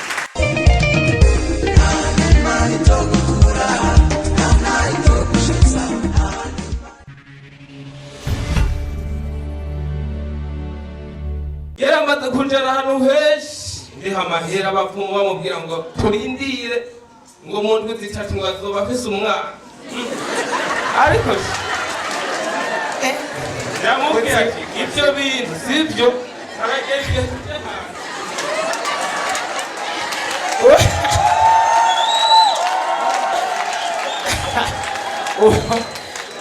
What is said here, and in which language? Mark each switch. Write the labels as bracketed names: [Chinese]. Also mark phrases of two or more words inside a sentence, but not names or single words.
[Rundi] Yaramaze kunjana hano henshi ndiha amahera abapfumu bamubwira ngo turindire ngo mu ndwi zitatu ngo azoba afise umwana, ariko yamubwira ati ibyo bintu sibyo, aragera igihe tujya hanze.